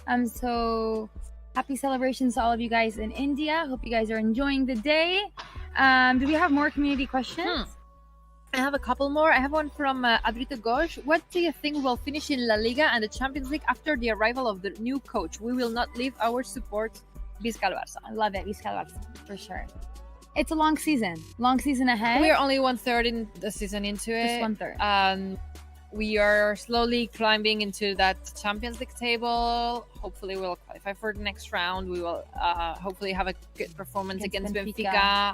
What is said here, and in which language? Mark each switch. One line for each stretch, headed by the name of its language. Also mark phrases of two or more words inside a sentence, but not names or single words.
English: So happy celebrations to all of you guys in India. Hope you guys are enjoying the day. Do we have more community questions? I have a couple more. I have one from Adrito Ghosh. What do you think will finish in La Liga and the Champions League after the arrival of the new coach? We will not leave our support.
Catalan: Visca el Barça.
English: I love it.
Catalan: Visca el Barça,
English: for sure. It's a long season ahead. We are only 1/3 in the season into it. Just 1/3. We are slowly climbing into that Champions League table. Hopefully, we'll qualify for the next round. We will hopefully have a good performance against Benfica